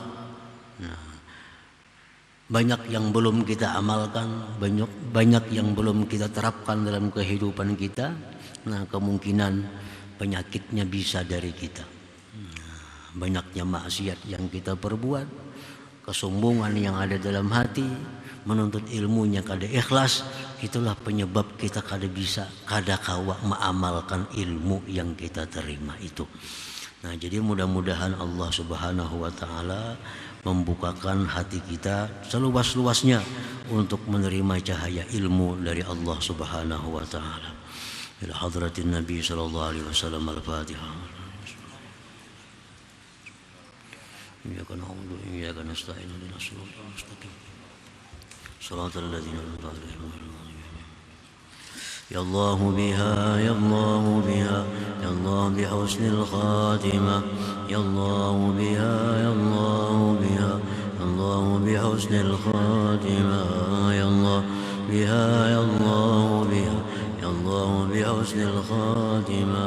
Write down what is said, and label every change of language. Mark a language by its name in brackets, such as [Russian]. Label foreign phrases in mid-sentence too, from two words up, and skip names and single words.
[Indonesian] Nah, banyak yang belum kita amalkan, banyak yang belum kita terapkan dalam kehidupan kita. Nah, kemungkinan penyakitnya bisa dari kita. Banyaknya maksiat yang kita perbuat, kesombongan yang ada dalam hati, menuntut ilmunya kada ikhlas, itulah penyebab kita kada bisa, [Banjar] kada kawa [Indonesian] mengamalkan ilmu yang kita terima itu. Nah, jadi mudah-mudahan Allah [Arabic] سبحانه وتعالى [Indonesian] membukakan hati kita seluas-luasnya untuk menerima cahaya ilmu dari Allah [Arabic] سبحانه وتعالى. إلى حضرة النبي صلى الله عليه وسلم. Al-Fatihah. إياك نعبد وإياك نستعين. اهدنا الصراط المستقيم صراط الذين أنعمت عليهم. يا الله بها يا الله بها يا الله بحسن الخاتمة. يا الله بها يا الله بها يا الله بحسن الخاتمة. يا الله بها يا الله بها يا الله بحسن الخاتمة.